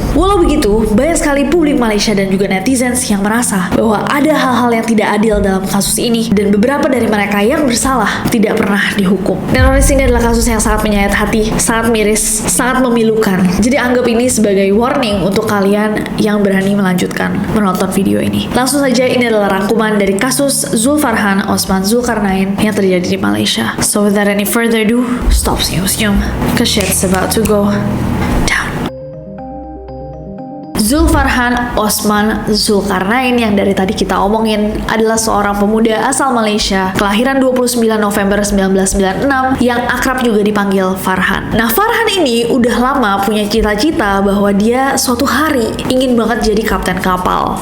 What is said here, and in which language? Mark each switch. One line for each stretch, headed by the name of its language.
Indonesian: Walau begitu, banyak sekali publik Malaysia dan juga netizens yang merasa bahwa ada hal-hal yang tidak adil dalam kasus ini dan beberapa dari mereka yang bersalah tidak pernah dihukum. Neroris ini adalah kasus yang sangat menyayat hati, sangat miris, sangat memilukan. Jadi anggap ini sebagai warning untuk kalian yang berani melanjutkan menonton video ini. Langsung saja, ini adalah rangkuman dari kasus Zulfarhan Osman Zulkarnain yang terjadi di Malaysia.
English: So without any further ado, stop
Indonesian: senyum-senyum,
English: cause shit's about to go down.
Indonesian: Zulfarhan Osman Zulkarnain yang dari tadi kita omongin adalah seorang pemuda asal Malaysia, kelahiran 29 November 1996 yang akrab juga dipanggil Farhan. Nah, Farhan ini udah lama punya cita-cita bahwa dia suatu hari ingin banget jadi kapten kapal.